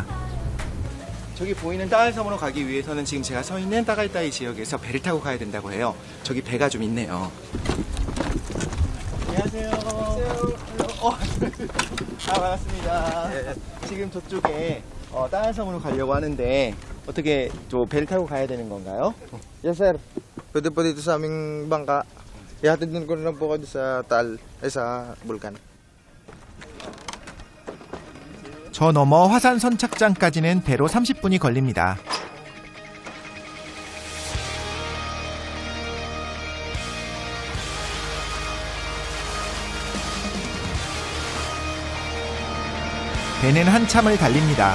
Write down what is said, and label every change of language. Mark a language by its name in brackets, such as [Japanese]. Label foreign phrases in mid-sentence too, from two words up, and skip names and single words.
[Korean] 저기 보이는 따알섬으로 가기 위해서는 지금 제가 서 있는 따가이따이 지역에서 배를 타고 가야 된다고 해요. 저기 배가 좀 있네요. 안녕하세요. 반갑습니다. 지금 저쪽에 따알섬으로 가려고 하는데 어떻게 저 배를 타고 가야 되는 건가요? [English] Yes, sir. [Filipino] Pwede po dito sa aming bangka. Ihatid ko na lang po kayo sa Taal, sa Bulkan. [Korean] 저 너머 화산 선착장까지는 배로 30분이 걸립니다. 배는 한참을 달립니다.